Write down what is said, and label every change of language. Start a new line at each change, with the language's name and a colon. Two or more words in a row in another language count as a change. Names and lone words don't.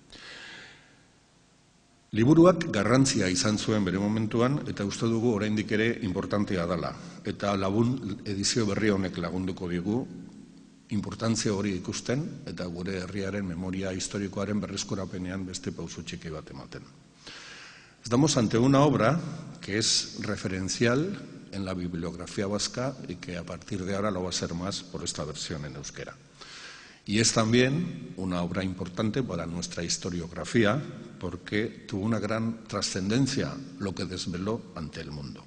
Basque: Liburuak garrantzia izan zuen bere momentuan, eta uste dugu oraindik ere importantea dela. Eta lagun edizio berri honek lagunduko digu importantzia hori ikusten, eta gure herriaren memoria historikoaren berreskurapenean beste pauso txiki bat ematen.
Spanish: Estamos ante una obra que es referencial en la bibliografía vasca y que a partir de ahora lo va a ser más por esta versión en euskera. Y es también una obra importante para nuestra historiografía porque tuvo una gran trascendencia lo que desveló ante el mundo.